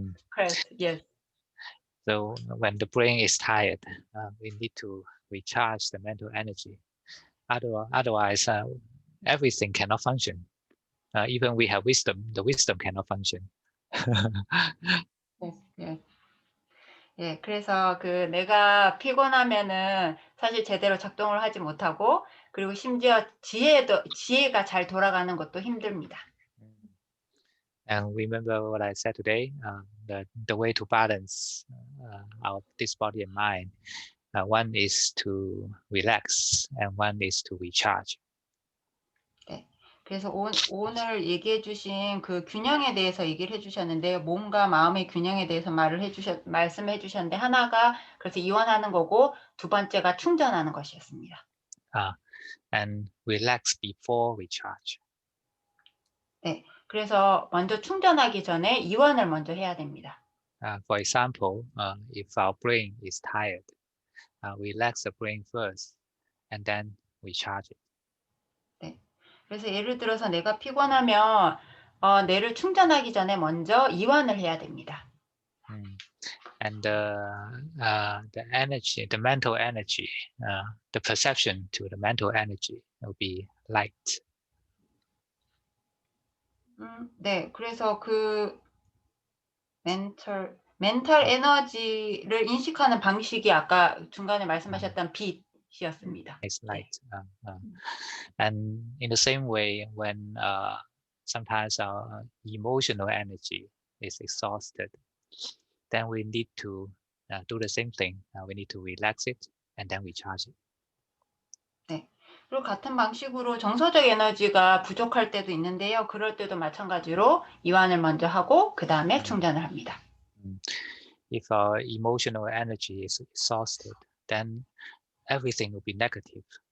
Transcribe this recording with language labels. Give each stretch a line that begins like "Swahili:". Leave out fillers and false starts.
English: Correct. Yes. So when the brain is tired, we need to recharge the mental energy. Otherwise, everything cannot function. Even we have wisdom, the wisdom cannot function. Yes.
Korean: 예, 그래서 내가 피곤하면은 사실 제대로 작동을 하지 못하고 그리고 심지어 지혜가 잘 돌아가는 것도 힘듭니다.
English: And remember what I said today, the way to balance this body and mind. One is to relax and one is to recharge.
Korean: 네. 그래서 오늘 얘기해 주신 그 균형에 대해서 얘기를 해 주셨는데 몸과 마음의 균형에 대해서 말씀해 주셨는데 하나가 그래서 이완하는 거고 두 번째가 충전하는 것이었습니다.
English: And relax before recharge.
Korean: 네. 그래서 먼저 충전하기 전에 이완을 먼저 해야 됩니다.
English: For example, if our brain is tired, relax the brain first and then recharge it.
Korean: 네. 그래서 예를 들어서 내가 피곤하면 뇌를 충전하기 전에 먼저 이완을 해야 됩니다.
English: And the energy, the mental energy, the perception to the mental energy will be light.
Korean: 네, 그래서 멘탈 에너지를 인식하는 방식이 아까 중간에 말씀하셨던 빛이었습니다.
English: It's light. And in the same way, when sometimes our emotional energy is exhausted, then we need to do the same thing. We need to relax it and then recharge it.
Korean: 네. 그리고 같은 방식으로 정서적 에너지가 부족할 때도 있는데요. 그럴 때도 마찬가지로 이완을 먼저 하고 그 다음에 충전을 합니다.
English: If our emotional energy is exhausted, then everything will be negative.